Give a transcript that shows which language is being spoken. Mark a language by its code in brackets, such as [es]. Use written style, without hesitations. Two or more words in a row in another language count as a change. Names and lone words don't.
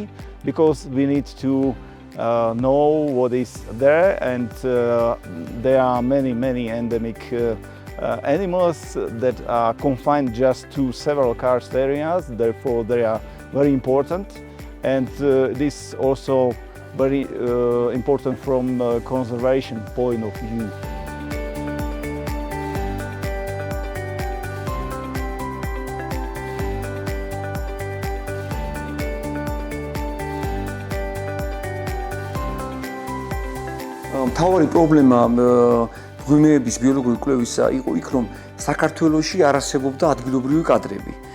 [en] Because we need to know what is there, and there are many endemic animals that are confined just to several karst areas, therefore they are very important, and this also very important from conservation point of view. [ka] მთავარი პრობლემა ღვინეების ბიოლოგიური კვლევისა იყო იქ, რომ საქართველოში არ არსებობდა ადგილობრივი კადრები.